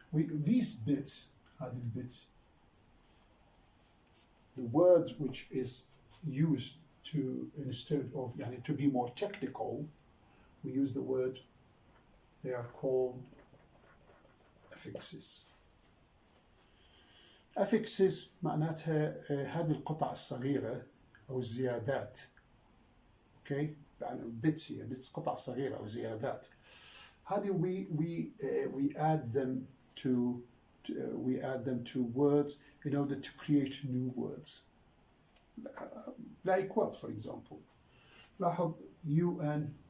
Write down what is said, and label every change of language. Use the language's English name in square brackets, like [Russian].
[English] These bits, having bits. The word which is used to, instead of to be more technical, we use the word, they are called affixes. [Arabic] affixes معناتها هذه القطع الصغيرة أو الزيادات. اوكي، يعني bits هي bits قطع صغيرة أو زيادات. [English] هذه we add them to words in order to create new words. Like what, for example? [Arabic] لاحظ [English] UN.